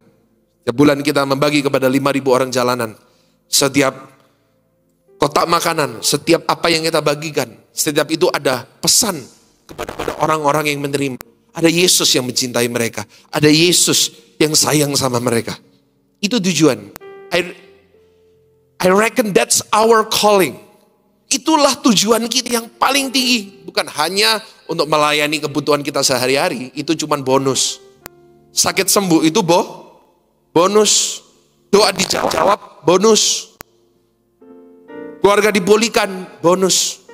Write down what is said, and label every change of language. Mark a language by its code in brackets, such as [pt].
[id] Setiap bulan kita membagi kepada 5.000 orang jalanan. Setiap kotak makanan, setiap apa yang kita bagikan, setiap itu ada pesan kepada orang-orang yang menerima. Ada Yesus yang mencintai mereka. Ada Yesus yang sayang sama mereka. Itu tujuan. [en] I reckon that's our calling. [id] Itulah tujuan kita yang paling tinggi. Bukan hanya untuk melayani kebutuhan kita sehari-hari. Itu cuma bonus. Sakit sembuh itu bonus. Doa dijawab, bonus. Keluarga dipulihkan, bonus.